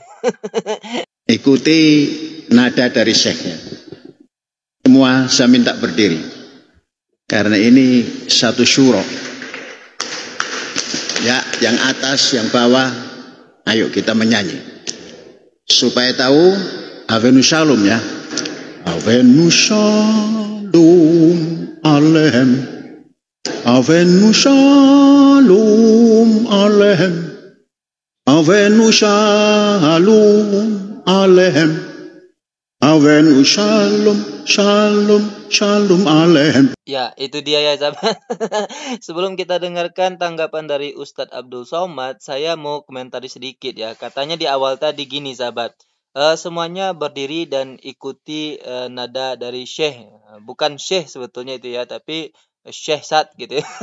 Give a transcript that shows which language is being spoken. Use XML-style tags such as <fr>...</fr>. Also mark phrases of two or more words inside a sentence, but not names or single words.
<id>Ikuti nada dari syekhnya. Semua saya minta berdiri, karena ini satu syuro. Ya, yang atas, yang bawah, ayo kita menyanyi supaya tahu Avenu Shalom ya.</id> <he>הבאנו שלום עליכם הבאנו שלום עליכם הבאנו שלום עליכם הבאנו שלום שלום שלום עליכם.</he> <id>Ya, itu dia ya, sahabat. Sebelum kita dengarkan tanggapan dari Ustadz Abdul Somad, saya mau komentari sedikit ya. Katanya di awal tadi gini, sahabat. Semuanya berdiri dan ikuti nada dari Syekh. Bukan Syekh sebetulnya itu ya, tapi Syekh Sad gitu ya.</id>